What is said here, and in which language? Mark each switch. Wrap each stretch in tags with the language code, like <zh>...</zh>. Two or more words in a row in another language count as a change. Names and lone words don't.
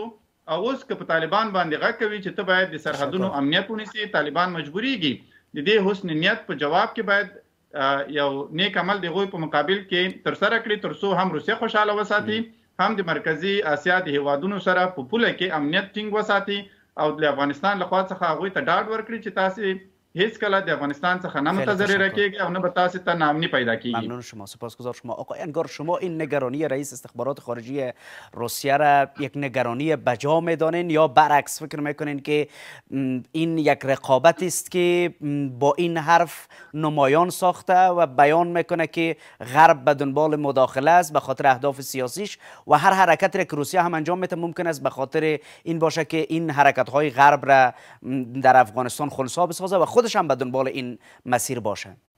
<ps>او اوس که په طالبان باندې غږ کوي چې ته باید د سرحدونو امنیت ونیسي، طالبان مجبوریږي د دې حسن نیت په جواب کې باید یو نیک عمل د هغوی په مقابل کې ترسره کړي تر څو هم روسیه خوشحاله وساتي، هم د مرکزي اسیا د هیوادونو سره په پوله کې امنیت ټینګ وساتي او د افغانستان له خوا څخه هغوی ته ډاډ ورکړي چې تاسې هیچ کله د افغانستان څخه نه متضرر کیږي او نه به تاسو ته ناامنی پیدا کیږي.</ps> <fa>ممنون شما، سپاسگزار شما. آقای انگار، شما این نگرانی رئیس استخبارات خارجی روسیه را یک نگرانی بجا میدانین یا برعکس فکر میکنین که این یک رقابت است که با این حرف نمایان ساخته و بیان میکنه که غرب به دنبال مداخله است به خاطر اهداف سیاسیش و هر حرکتی که روسیه هم انجام میده ممکن است به خاطر این باشه که این حرکت های غرب را در افغانستان خنثی بسازه و خودش هم به دنبال این مسیر باشه؟</fa>